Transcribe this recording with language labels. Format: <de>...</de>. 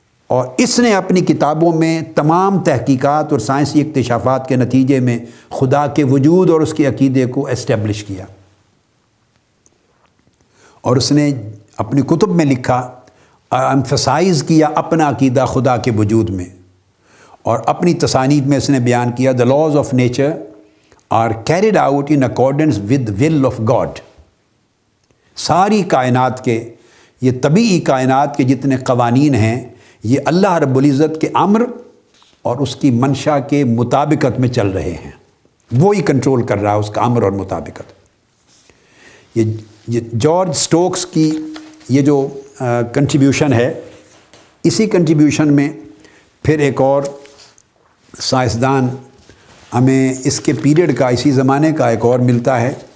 <ur>اور اس نے اپنی کتابوں میں تمام تحقیقات اور سائنسی اکتشافات کے نتیجے میں خدا کے وجود اور اس کے عقیدے کو اسٹیبلش کیا. اور اس نے اپنی کتب میں لکھا، ایمفسائز کیا اپنا عقیدہ خدا کے وجود میں. اور اپنی تصانیف میں اس نے بیان کیا،</ur> <en>the laws of nature are carried out in accordance with the will of God.</en> <ur>ساری کائنات کے، یہ طبیعی کائنات کے جتنے قوانین ہیں، یہ اللہ رب العزت کے امر اور اس کی منشا کے مطابقت میں چل رہے ہیں. وہی کنٹرول کر رہا ہے اس کا امر اور مطابقت. یہ جارج سٹوکس کی یہ جو کنٹریبیوشن ہے، اسی کنٹریبیوشن میں پھر ایک اور سائنسدان ہمیں اس کے پیریڈ کا، اسی زمانے کا ایک اور ملتا ہے.</ur>